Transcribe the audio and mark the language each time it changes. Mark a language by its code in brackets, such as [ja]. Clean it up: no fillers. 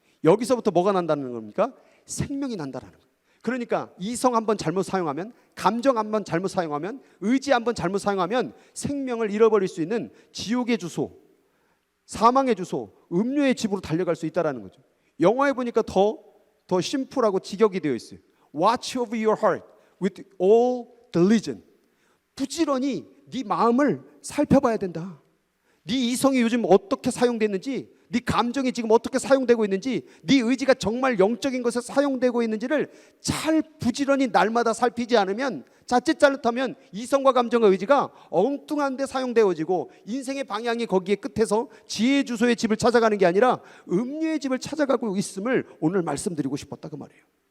[ko] 여기서부터 뭐가 난다는 겁니까? 생명이 난다라는 거예요. 그러니까 이성 한번 잘못 사용하면, 감정 한번 잘못 사용하면, 의지 한번 잘못 사용하면 생명을 잃어버릴 수 있는 지옥의 주소, 사망의 주소, 음료의 집으로 달려갈 수 있다는 거죠. 영화에 보니까 더 심플하고 직역이 되어 있어요. [en] Watch over your heart with all diligence. [ko] 부지런히 네 마음을 살펴봐야 된다. 네 이성이 요즘 어떻게 사용됐는지, 네 감정이 지금 어떻게 사용되고 있는지, 네 의지가 정말 영적인 것에 사용되고 있는지를 잘 부지런히 날마다 살피지 않으면, 자칫 잘못하면 이성과 감정과 의지가 엉뚱한 데 사용되어지고 인생의 방향이 거기에 끝에서 지혜의 주소의 집을 찾아가는 게 아니라 음료의 집을 찾아가고 있음을 오늘 말씀드리고 싶었다 그 말이에요.